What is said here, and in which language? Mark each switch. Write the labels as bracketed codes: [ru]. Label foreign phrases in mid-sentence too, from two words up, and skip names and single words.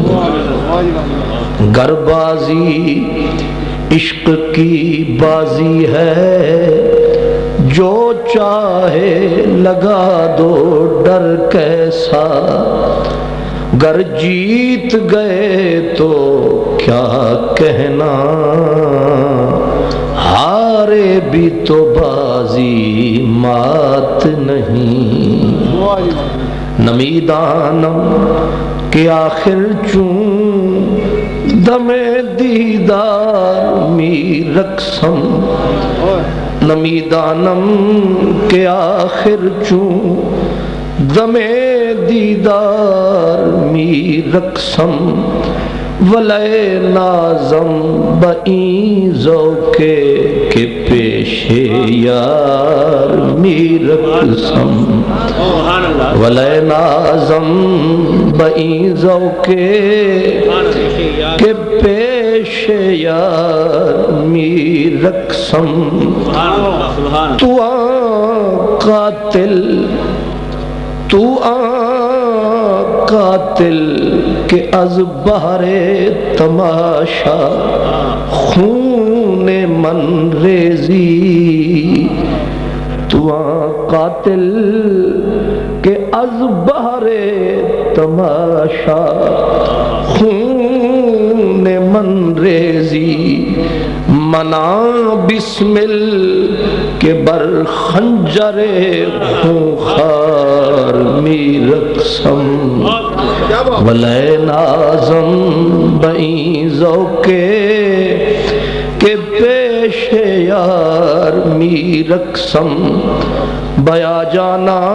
[ur] گر بازی عشق کی بازی ہے، جو چاہے لگا دو ڈر کیسا، گر جیت گئے تو کیا کہنا، ہارے بھی تو بازی مات نہیں۔ [fa] نمیدانم کہ آخر چون دم دیدار می رقصم، نمیدانم کہ آخر چون دم دیدار می رقصم، ولے نازم بئیں ذوقے کے پیش یار می رقصم، ولے نازم بئیں ذوقے کے پیش یار می رقصم۔ تو قاتل تو قاتل کہ از بہر تماشا خون من ریزی، تو قاتل کہ از بہر تماشا خون من ریزی، منا بسمل کے بر خنجر خونخوار می رقصم، ولے نازم بئیں ذوقے کے پیش یار می رقصم، بیا جانا